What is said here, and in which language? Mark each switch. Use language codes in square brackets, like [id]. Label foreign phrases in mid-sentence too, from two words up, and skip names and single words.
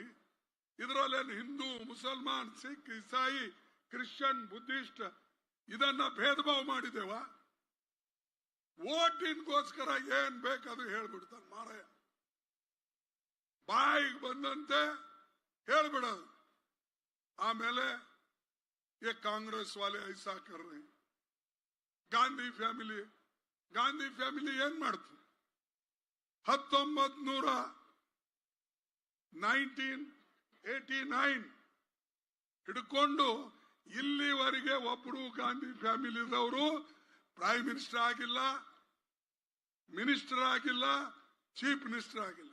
[kn] ಇದರಲ್ಲೇನು ಹಿಂದೂ, ಮುಸಲ್ಮಾನ್, ಸಿಖ್, ಇಸಾಯಿ, ಕ್ರಿಶ್ಚಿಯನ್, ಬುದ್ಧಿಸ್ಟ್ ಇದನ್ನ ಭೇದ ಭಾವ ಮಾಡಿದೇವ? ಓಟಿನ್ಗೋಸ್ಕರ ಏನ್ ಬೇಕದು ಹೇಳ್ಬಿಡ್ತಾನೆ ಮಾರಾಯ. ಬಾಯಿಗೆ ಬಂದಂತೆ ಹೇಳ್ಬಿಡೋದು. [hi] ಆಮೇಲೆ ये कांग्रेस वाले ऐसा कर रहे हैं. [kn] ಗಾಂಧಿ ಫ್ಯಾಮಿಲಿ ಏನ್ ಮಾಡ್ತು? 1989 ಹಿಡ್ಕೊಂಡು ಇಲ್ಲಿವರೆಗೆ ಒಬ್ಬರು ಗಾಂಧಿ ಫ್ಯಾಮಿಲಿದವರು [en] prime minister [kn] ಆಗಿಲ್ಲ, ಮಿನಿಸ್ಟರ್ ಆಗಿಲ್ಲ, [en] chief minister [kn] ಆಗಿಲ್ಲ.